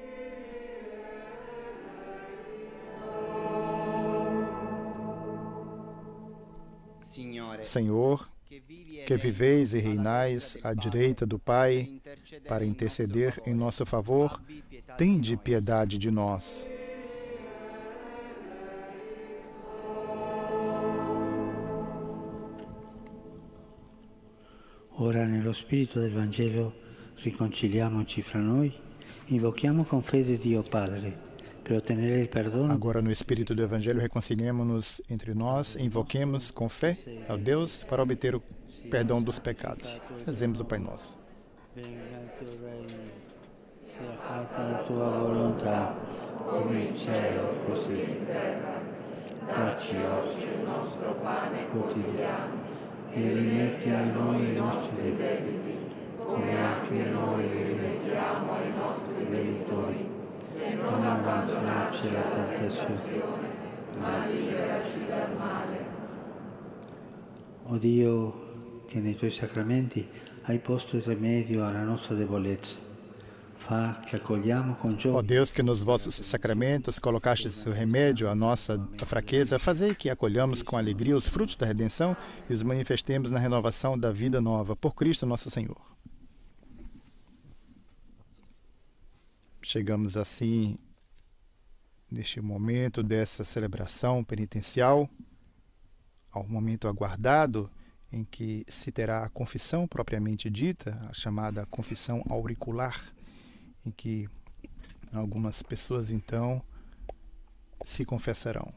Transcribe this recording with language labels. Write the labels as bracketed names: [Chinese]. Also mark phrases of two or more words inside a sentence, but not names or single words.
[Portuguese] Senhor, que viveis e reinais à direita do Pai para interceder em nosso favor, tende piedade de nós. [Italian] Ora, nello spirito del Vangelo, riconciliamoci fra noi, invochiamo con fede Dio Padre, per ottenere il perdono. [Portuguese] Agora, no Espírito do Evangelho, reconciliemos-nos entre nós, invoquemos com fé a Deus para obter o perdão dos pecados. Rezemos o Pai Nosso. [Italian] Venga il tuo regno, sia fatta la tua volontà, come in cielo, così in terra. Dacci oggi il nostro pane quotidiano e rimetti a noi i nostri debiti, come anche noi rimettiamo ai nostri debitori, e non abbandonarci alla tentazione, ma liberaci dal male. O Dio, che nei Tuoi sacramenti hai posto il rimedio alla nostra debolezza, fa [Portuguese] que acolhamos com [Italian] gioia. [Portuguese] Ó Deus, que nos vossos sacramentos colocastes o remédio à nossa fraqueza, fazei que acolhamos com alegria os frutos da redenção e os manifestemos na renovação da vida nova, por Cristo nosso Senhor. Chegamos assim, neste momento dessa celebração penitencial, ao momento aguardado em que se terá a confissão propriamente dita, a chamada confissão auricular, em que algumas pessoas então se confessarão.